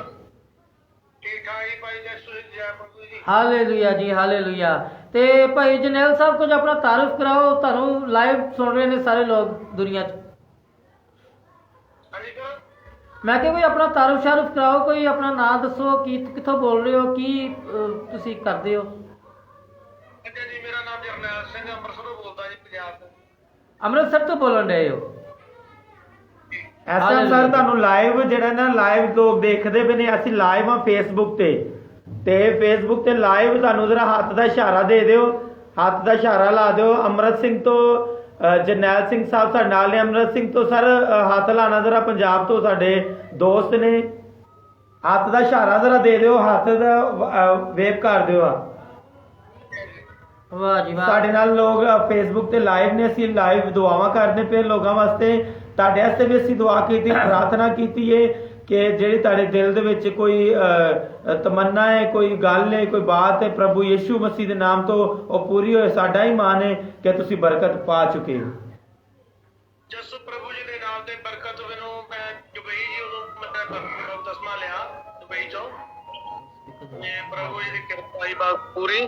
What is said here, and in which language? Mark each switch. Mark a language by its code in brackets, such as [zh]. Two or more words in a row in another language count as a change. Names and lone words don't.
[pa] ٹھیک ٹھاک جی بھائی، جے پربھو جی۔ ہاللویہ جی، ہاللویہ۔ تے بھائی جرنیل صاحب کچھ اپنا تعارف کراؤ، تانوں لائیو سن رہے نے سارے لوگ دنیا چ۔ میں کہ کوئی اپنا تعارف شارف کراؤ، کوئی اپنا نام دسو، کی کتھوں بول رہے ہو، کی تسی کردے ہو؟ [ur] جی میرا نام جرنیل سنگھ امرتسروں بولتا جی، پنجاب سے۔ [pa] امرتسر تو بولن رہے ہو؟ ایسا سر تانوں لائیو جڑا نا لائیو لوگ دیکھدے پے نے، اسی لائیو ہاں فیس بک تے فیس بک تے لائیو تانوں ذرا ہاتھ دا اشارہ دے دیو، ہاتھ دا اشارہ لا دیو۔ امرت سنگھ تو جرنیل سنگھ صاحب ساڈے نال نے، امرت سنگھ تو سر ہاتھ لانا ذرا، پنجاب تو ساڈے دوست نے، ہاتھ دا اشارہ ذرا دے دیو، ہاتھ دا ویو کر دیو۔ ساڈے نال لوگ فیس بک تے لائیو نے، اسی لائیو دعاواں کرنے پے لوگاں واسطے، تہاڈے واسطے بھی اسی دعا کیتی، پرارتھنا کیتی ہے کہ ਜਿਹੜੀ ਤੁਹਾਡੇ ਦਿਲ ਦੇ ਵਿੱਚ ਕੋਈ ਤਮੰਨਾ ਹੈ, ਕੋਈ ਗੱਲ ਹੈ, ਕੋਈ ਬਾਤ ਹੈ, ਪ੍ਰਭੂ ਯਿਸੂ ਮਸੀਹ ਦੇ ਨਾਮ ਤੋਂ ਉਹ ਪੂਰੀ ਹੋਏ। ਸਾਡਾ ਹੀ ਮਾਨ ਹੈ ਕਿ ਤੁਸੀਂ ਬਰਕਤ ਪਾ ਚੁੱਕੇ ਹੋ। ਜਿਸ ਪ੍ਰਭੂ ਜੀ ਦੇ ਨਾਮ ਤੇ ਬਰਕਤ ਮੈਨੂੰ ਮੈਂ ਦੁਬਈ ਜੀ ਉਦੋਂ ਮੈਂ ਬਪਤਿਸਮਾ ਲਿਆ ਦੁਬਈ ਚੋਂ, ਤੇ ਪ੍ਰਭੂ ਜੀ ਦੀ ਕਿਰਪਾ ਹੀ ਬਸ ਪੂਰੀ।